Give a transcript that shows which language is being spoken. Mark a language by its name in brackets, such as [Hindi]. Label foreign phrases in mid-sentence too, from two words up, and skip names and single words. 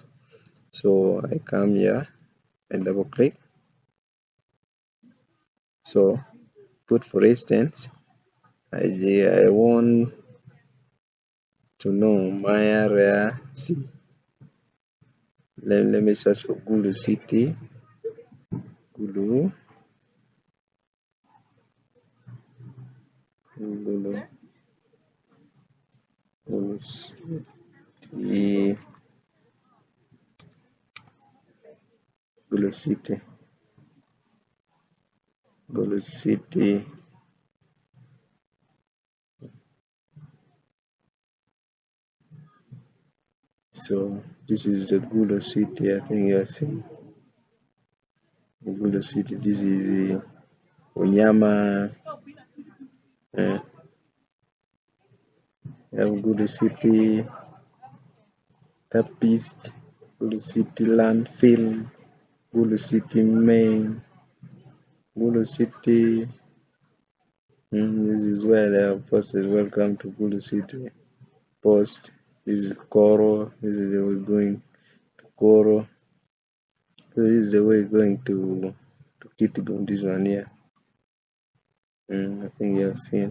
[English] So I come here and double click. So put for instance, I want to know my area. See, let me search for Gulu City. Gulu, Gulu, Gulu City, Gulu City, Gulu City. So this is the Gulu City. I think you are seeing the Gulu City. This is Unyama. Uh, we have Gulu City, Tapist, Gulu City Landfill, Gulu City Main, Gulu City. This is where they have posted welcome to Gulu City. Post. This is Koro. This is the way going to Koro. So this is the way going to Kitgum. This one here. I think you have seen.